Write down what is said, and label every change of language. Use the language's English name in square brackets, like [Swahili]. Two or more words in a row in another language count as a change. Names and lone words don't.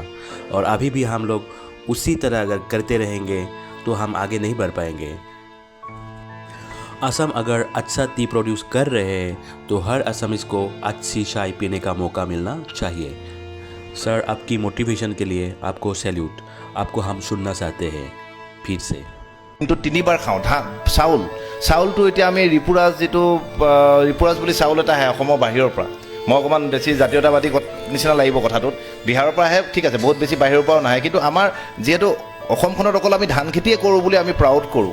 [Hindi] और अभी भी हम लोग उसी तरह अगर करते रहेंगे तो हम आगे नहीं बढ़ पाएंगे। असम अगर अच्छा [English] tea produce [Hindi] कर रहे हैं तो हर असमीज को अच्छी चाय पीने का मौका मिलना चाहिए। सर, आपकी मोटिवेशन के लिए आपको सैल्यूट। आपको हम सुनना चाहते हैं फिर से। [Assamese] কিন্তু তিনিবাৰ খাওঁ চাউলটো এতিয়া আমি ৰিপুৰাজ যিটো ৰিপুৰাজ বুলি চাউল এটা আহে অসমৰ বাহিৰৰ পৰা। মই অকণমান বেছি জাতীয়তাবাদী নিচিনা লাগিব কথাটোত। বিহাৰৰ পৰা আহে, ঠিক আছে, বহুত বেছি বাহিৰৰ পৰাও নাহে, কিন্তু আমাৰ যিহেতু অসমখনত অকল আমি ধান খেতিয়ে কৰোঁ বুলি আমি প্ৰাউড কৰোঁ।